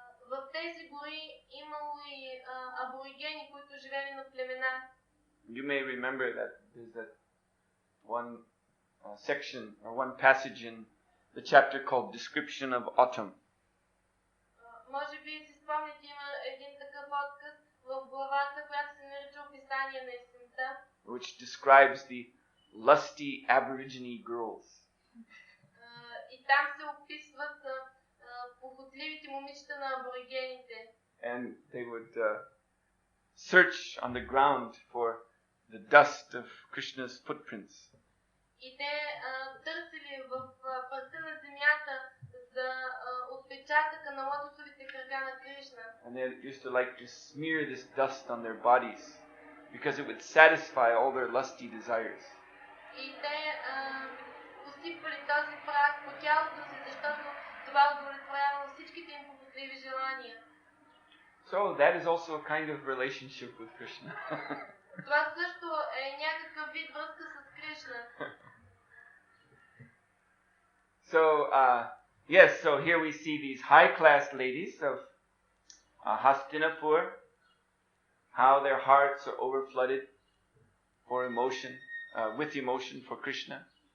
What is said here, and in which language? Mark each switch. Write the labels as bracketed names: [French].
[Bulgarian] В тези гори имало и аборигени, които живели на племена. [English] You may remember that there's that one section or one passage in the chapter called Description of Autumn. [Bulgarian] Може би си спомняте, има един такъв отказ в главата, която се нарича описание на есента. [English] Which describes the lusty aborigine girls. [Bulgarian] И там се описват похотливите момичета на аборигените. [English] And they would search on the ground for the dust of Krishna's footprints. [Bulgarian] И те търсили в пръста на земята за отпечатъка на лотосовите крака на Кришна. [English] And they used to like to smear this dust on their bodies because it would satisfy all their lusty desires. [Bulgarian] И те посипвали този прах по тялото си, защото това удовлетворявало всичките им похотливи желания. [English] So that is also a kind of relationship with Krishna. [Bulgarian] Това също е някакъв вид връзка с Кришна. [English] So, yes, so here we see these high-class ladies of Hastinapur, how their hearts are overflooded for emotion, with emotion for Krishna.